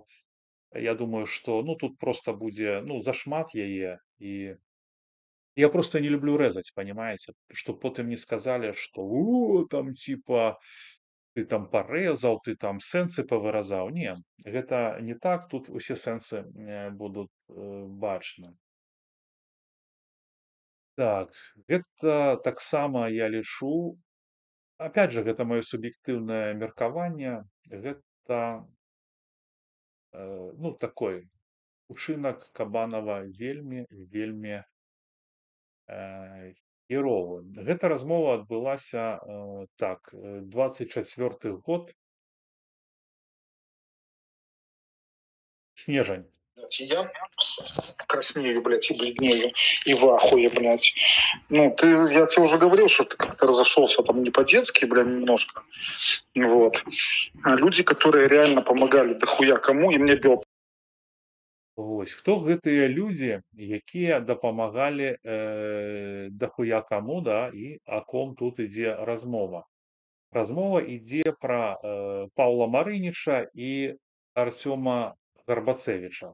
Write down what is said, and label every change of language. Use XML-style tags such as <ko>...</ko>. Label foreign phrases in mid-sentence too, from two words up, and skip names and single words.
<be>Я думаю, што ну тут просто будзе ну зашмат яе, і я просто не люблю рэзаць,</be> <ru>понимаете, чтоб</ru> <be>потым не сказалі, што там типа ты там парэзаў, ты там сэнсы павыразаў. Не, гэта не так, тут усе сэнсы будуць бачны. Так, гэта таксама я лічу,</be> <ru>опять же,</ru> <be>гэта маё суб'ектыўнае меркаванне, гэта ну такой учынак Кабанова вельмі херовы. Гэта размова адбылася так, 24 год, снежань.</be> <ru>Я краснею, блядь, и бледнею, и в ахуе, блядь. Ну, я тебе уже говорил, что ты как-то разошелся там не по-детски, блядь, немножко. Вот. А люди, которые реально помогали дохуя кому, и мне бил.</ru> <be>Вось, хто гэтыя людзі, якія дапамагалі дахуя каму, да, і</be> <ru>о ком</ru> <be>тут ідзе размова. Размова ідзе пра Паўла Марыніча і Арсёма Гарбацевіча.</be>